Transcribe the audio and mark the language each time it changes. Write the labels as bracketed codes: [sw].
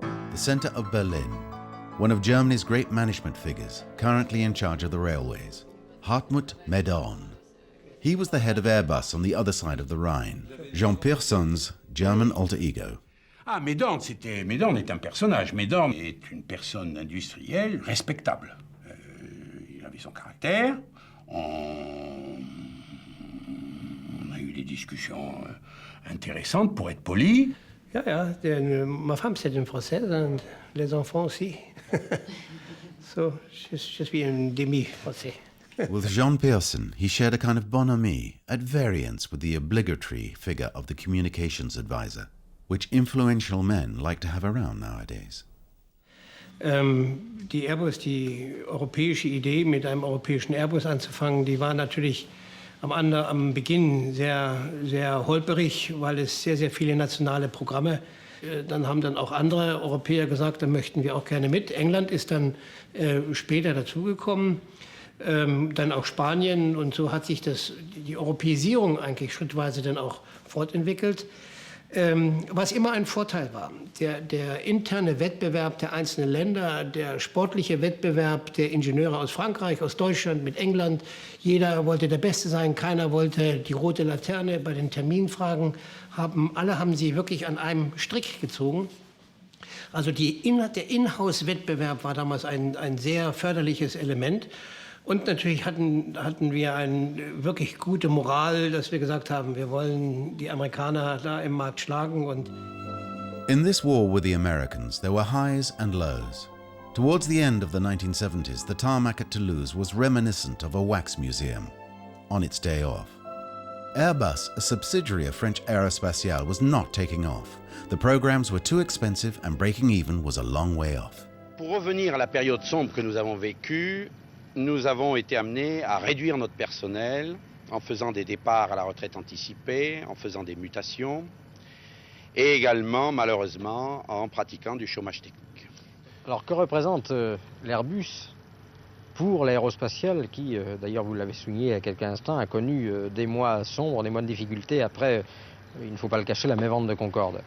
[en] The center of Berlin, one of Germany's great management figures, currently in charge of the railways, Hartmut Meudon. He was the head of Airbus on the other side of the Rhine, Jean Pierson's German alter ego. [fr] Ah, Meudon est un personnage. Meudon est une personne industrielle respectable. Il avait son caractère. On a eu des discussions intéressantes, pour être poli. Ja, ma femme c'est une Française, et les enfants aussi. [en] So, [fr] je suis un demi-Français. [en] With Jean Pierson, he shared a kind of bonhomie at variance with the obligatory figure of the communications advisor, which influential men like to have around nowadays. [de] Die Airbus, die europäische Idee, mit einem europäischen Airbus anzufangen, die war natürlich am Beginn sehr, sehr holperig, weil es sehr, sehr viele nationale Programme. Dann haben dann auch andere Europäer gesagt, da möchten wir auch gerne mit. England ist dann später dazugekommen, dann auch Spanien, und so hat sich die Europäisierung eigentlich schrittweise dann auch fortentwickelt. Was immer ein Vorteil war. Der interne Wettbewerb der einzelnen Länder, der sportliche Wettbewerb der Ingenieure aus Frankreich, aus Deutschland, mit England. Jeder wollte der Beste sein, keiner wollte die rote Laterne bei den Terminfragen haben. Alle haben sie wirklich an einem Strick gezogen. Also der Inhouse-Wettbewerb war damals ein sehr förderliches Element. Und natürlich hatten wir eine wirklich gute Moral, dass wir gesagt haben, wir wollen die Amerikaner da im Markt schlagen. Und [en] in this war with the Americans, there were highs and lows. Towards the end of the 1970s, the tarmac at Toulouse was reminiscent of a wax museum on its day off. Airbus, a subsidiary of French Aerospatiale, was not taking off. The programs were too expensive and breaking even was a long way off. [fr] Pour revenir à la période sombre que nous avons vécue, nous avons été amenés à réduire notre personnel en faisant des départs à la retraite anticipée, en faisant des mutations et également, malheureusement, en pratiquant du chômage technique. Alors, que représente l'Airbus pour l'aérospatiale qui, d'ailleurs, vous l'avez souligné il y a quelques instants, a connu des mois sombres, des mois de difficultés après, il ne faut pas le cacher, la mévente de Concorde?